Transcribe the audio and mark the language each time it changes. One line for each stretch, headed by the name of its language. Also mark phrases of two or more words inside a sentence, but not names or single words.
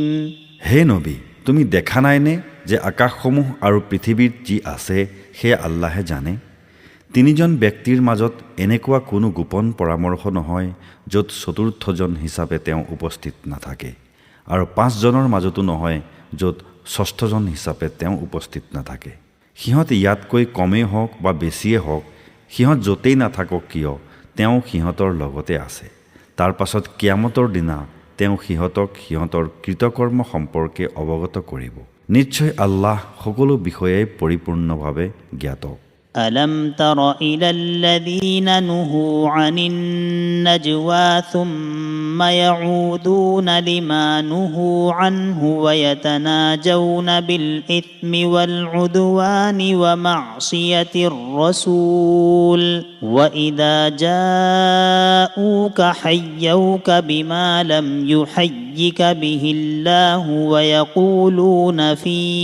Assamese: হে নবী, তুমি দেখা নাইনে যে আকাশসমূহ আৰু পৃথিৱীত যি আছে সেয়া আল্লাহে জানে? তিনিজন ব্যক্তিৰ মাজত এনেকুৱা কোনো গোপন পৰামৰ্শ নহয় য'ত চতুৰ্থজন হিচাপে তেওঁ উপস্থিত নাথাকে, আৰু পাঁচজনৰ মাজতো নহয় য'ত ষষ্ঠজন হিচাপে তেওঁ উপস্থিত নাথাকে। সিহঁত ইয়াতকৈ কমেই হওক বা বেছিয়ে হওক, সিহঁত য'তেই নাথাকক কিয় তেওঁ সিহঁতৰ লগতে আছে। তাৰ পাছত কিয়ামতৰ দিনা তেওঁ সিহঁতক সিহঁতৰ কৃতকৰ্ম সম্পৰ্কে অৱগত কৰিব। নিশ্চয় আল্লাহ সকলো বিষয়ে পৰিপূৰ্ণভাৱে জ্ঞাত।
Arabic: ألم تر إلى الذين نهوا عن النجوى ثم يعودون لما نهوا عنه ويتناجون بالإثم والعدوان ومعصية الرسول وإذا جاءوك حيوك بما لم يحيك به الله ويقولون في